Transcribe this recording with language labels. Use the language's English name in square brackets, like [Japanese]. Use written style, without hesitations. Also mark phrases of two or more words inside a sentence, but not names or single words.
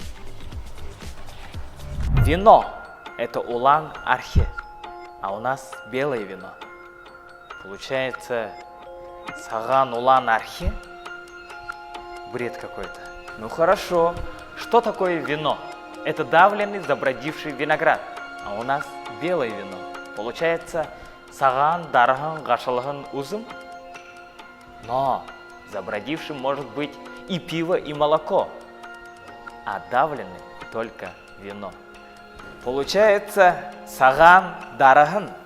[Russian] Вино – это улан-архи, а у нас белое вино. Получается, [Buriat] саган улан-архи? [Russian] Бред какой-то. Ну хорошо, что такое вино? Это давленный, забродивший виноград, а у нас белое вино. Получается, [Buriat] саган, дархан, гашалхан, узым? [Russian] Но забродившим может быть и пиво, и молоко, а давленным только вино. Получается, [Buriat] саган дархан.